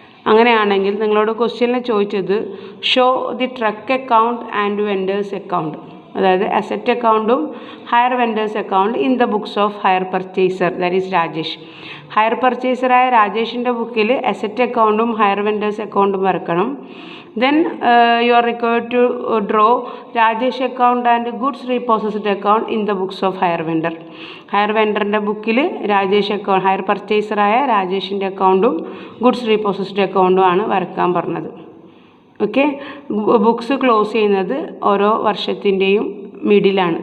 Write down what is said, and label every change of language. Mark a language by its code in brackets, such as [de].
[ml] അങ്ങനെയാണെങ്കിൽ നിങ്ങളോട് ക്വസ്റ്റ്യനിൽ ചോദിച്ചത് [en] show the truck account and vendors account, [ml] അതായത് അസറ്റ് അക്കൗണ്ടും higher vendors account [en] In the books of hire purchaser, that is Rajesh. [ml] Higher പർച്ചേസറായ രാജേഷിൻ്റെ ബുക്കിൽ അസറ്റ് അക്കൗണ്ടും ഹയർ വെൻഡേഴ്സ് അക്കൗണ്ടും വരക്കണം. [en] Then you are required to draw Rajesh account and goods repossessed account in the books of hire vendor. Hire vendor bookil Rajesh account, [ml] hire purchaser ആയ രാജേഷിൻ്റെ അക്കൗണ്ടും goods റീപോസസ്ഡ് അക്കൗണ്ടും ആണ് വരക്കാൻ പറഞ്ഞത്. Okay, books close ചെയ്യുന്നത് ഓരോ വർഷത്തിൻ്റെയും മിഡിലാണ്.